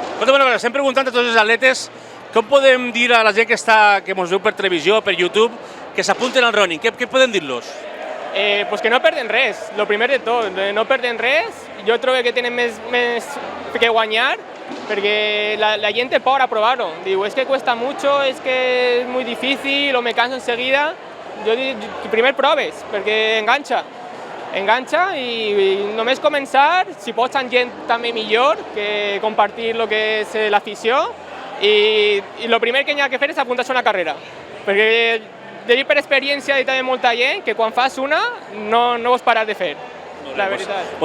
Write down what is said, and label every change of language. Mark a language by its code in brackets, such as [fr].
[ca] Escolta una cosa, estem preguntant a tots els atletes com podem dir a la gent que ens veu per televisió, per YouTube, que s'apunten al running. Què podem dir-los? Pues que no perden res, lo primer de tot, no perden res. Jo trobo que tenen més que guanyar, perquè la gent té por a provar-ho. [es] Diu, es que cuesta mucho, es que es muy difícil, o me canso enseguida. [ca] Jo dic, primer proves, perquè enganxa i només començar, si pots amb gent també millor, que compartir el que és l'afició, i el primer que hi ha que fer és apuntar-se a una carrera, perquè de dir per experiència i també molta gent que quan fas una no vols parar de fer, la veritat.